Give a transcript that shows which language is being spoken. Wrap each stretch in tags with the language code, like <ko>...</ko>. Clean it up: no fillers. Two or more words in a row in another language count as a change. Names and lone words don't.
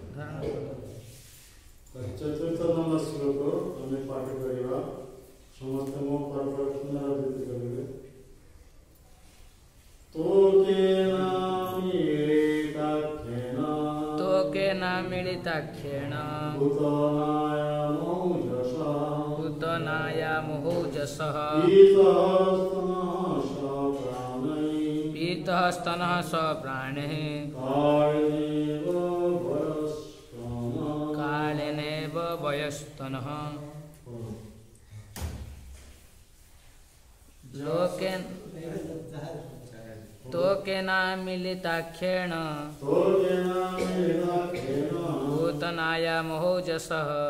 <or>ଚତୁର୍ଥ ନମ୍ବର ଶ୍ଲୋକ ଆମେ ପାଠ କରିବା ସମସ୍ତେ ମୋ ପୁନରାବୃତ୍ତି କରିବେ।</or> <sa>ତୋକେନ ମିଳିତାକ୍ଷେଣ ପୂତନାୟା ମହୌଜସଃ पीतः स्तनः स प्राणैः कालेनेव वयस्तनः तोकेन मिलिताक्षेण पूतनाया महौजसः</sa>